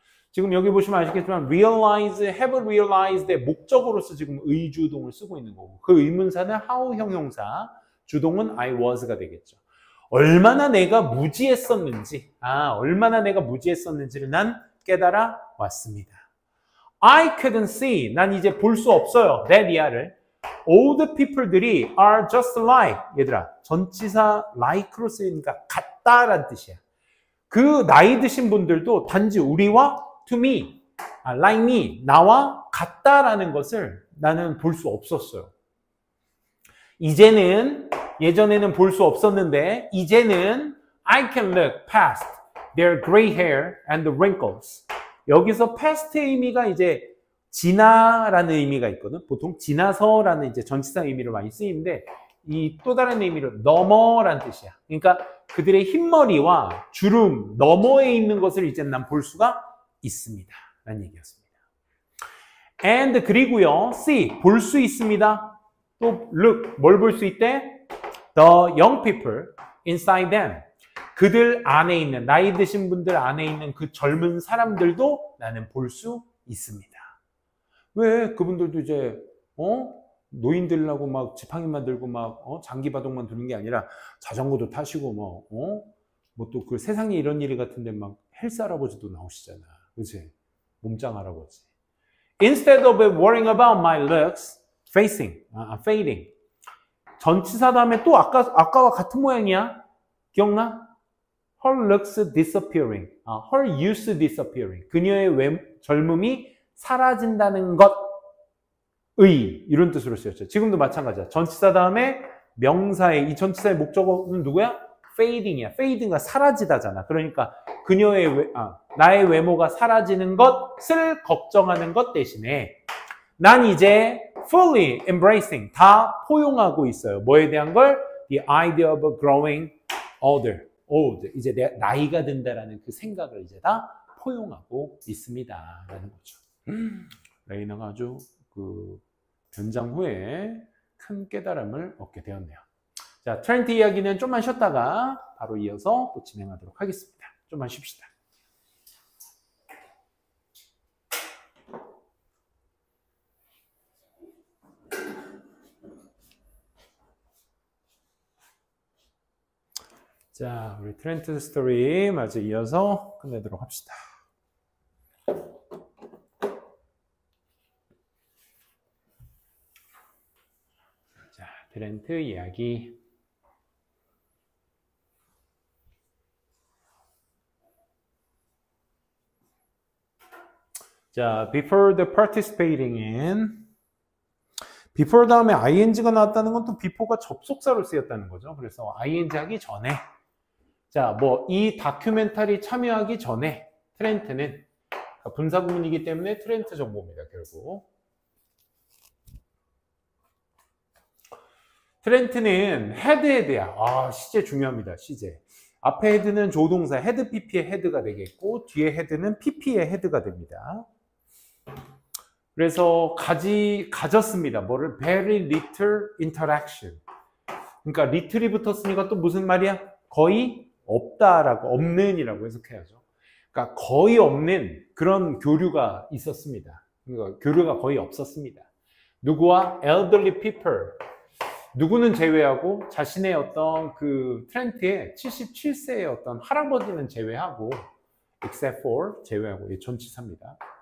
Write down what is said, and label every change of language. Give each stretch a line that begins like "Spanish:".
Korean: 지금 여기 보시면 아시겠지만 realize, have realized의 목적으로서 지금 의주동을 쓰고 있는 거고, 그 의문사는 how 형용사, 주동은 I was가 되겠죠. 얼마나 내가 무지했었는지, 얼마나 내가 무지했었는지를 난 깨달아 왔습니다.
English: I couldn't see.
Korean: 난 이제 볼 수 없어요. 내 리아를.
English: Old people들이 are just like.
Korean: 얘들아, 전치사 like로 쓰이니까 같다라는 뜻이야. 그 나이 드신 분들도 단지 우리와
English: to me, like me,
Korean: 나와 같다라는 것을 나는 볼 수 없었어요. 이제는, 예전에는 볼 수 없었는데, 이제는
English: I can look past their gray hair and the wrinkles.
Korean: 여기서 past의 의미가 이제 지나라는 의미가 있거든. 보통 지나서라는 이제 전치사 의미로 많이 쓰이는데, 이 또 다른 의미로 너머라는 뜻이야. 그러니까 그들의 흰머리와 주름 너머에 있는 것을 이제 난 볼 수가 있습니다. 라는 얘기였습니다. And 그리고요, see, 볼 수 있습니다. 또 look, 뭘 볼 수 있대?
English: The young people inside them.
Korean: 그들 안에 있는, 나이 드신 분들 안에 있는 그 젊은 사람들도 나는 볼 수 있습니다. 왜? 그분들도 이제 노인들하고 막 지팡이만 들고 막 장기바둑만 두는 게 아니라 자전거도 타시고 뭐 또 그 세상에 이런 일이 같은데 막 헬스 할아버지도 나오시잖아. 그치? 몸짱 할아버지.
English: Instead of worrying about my looks, fading.
Korean: 전치사 다음에 또 아까와 같은 모양이야. 기억나?
English: Her looks disappearing. Her youth disappearing.
Korean: 그녀의 젊음이 사라진다는 것의 이런 뜻으로 쓰였죠. 지금도 마찬가지야. 전치사 다음에 명사의 이 전치사의 목적어는 누구야? fading이야. fading가 사라지다잖아. 그러니까 그녀의 나의 외모가 사라지는 것을 걱정하는 것 대신에 난 이제
English: fully embracing
Korean: 다 포용하고 있어요. 뭐에 대한 걸?
English: The idea of growing older. old.
Korean: 이제 내 나이가 든다라는 그 생각을 이제 다 포용하고 있습니다. 라는 거죠. 레이너가 아주 그 변장 후에 큰 깨달음을 얻게 되었네요. 자, 트렌트 이야기는 좀만 쉬었다가 바로 이어서 또 진행하도록 하겠습니다. 좀만 쉽시다. 자, 우리 트렌트 스토리 마저 이어서 끝내도록 합시다. 자, 트렌트 이야기.
English: 자, before the participating in.
Korean: before 다음에 ing가 나왔다는 건 또 before가 접속사로 쓰였다는 거죠. 그래서 ing 하기 전에. 자, 뭐 이 다큐멘터리 참여하기 전에 트렌트는 분사구문이기 때문에 트렌트 정보입니다. 결국 트렌트는 헤드야. 시제 중요합니다. 시제. 앞에 헤드는 조동사 헤드 pp의 헤드가 되겠고 뒤에 헤드는 pp의 헤드가 됩니다. 그래서 가졌습니다. 뭐를?
English: very little interaction.
Korean: 그러니까 little이 붙었으니까 또 무슨 말이야? 거의 없다라고, 없는이라고 해석해야죠. 그러니까 거의 없는 그런 교류가 있었습니다. 그러니까 교류가 거의 없었습니다.
English: 누구와? elderly people.
Korean: 누구는 제외하고 자신의 어떤 그 트렌트의 77세의 어떤 할아버지는 제외하고
English: except for
Korean: 제외하고 이 전치사입니다.